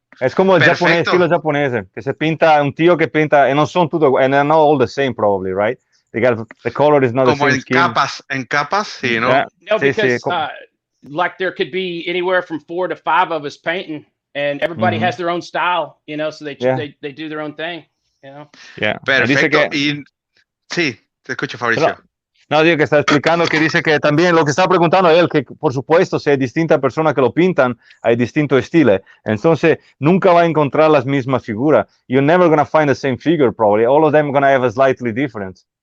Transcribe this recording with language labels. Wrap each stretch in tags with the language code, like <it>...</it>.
<es>Es como el japonés, estilo japonés, que se pinta, un tío que pinta, and no son todo,</es> <en>and they're not all the same probably, right? The color is not the same skin.</en> <es>En capas, sí, ¿no?</es> <en>Yeah. No, because like there could be anywhere from 4 to 5 of us painting, and everybody has their own style, you know, so they do their own thing, you know. Yeah.</en> <es>Perfecto. Sí, te escucho, Fabrizio. No, digo que está explicando que dice que también lo que está preguntando a él, que por supuesto, si hay distintas personas que lo pintan, hay distinto estilo. Entonces, nunca va a encontrar las mismas figuras.</es> <en>You're never going to find the same figure, probably. All of them are going to have a slightly different.</en>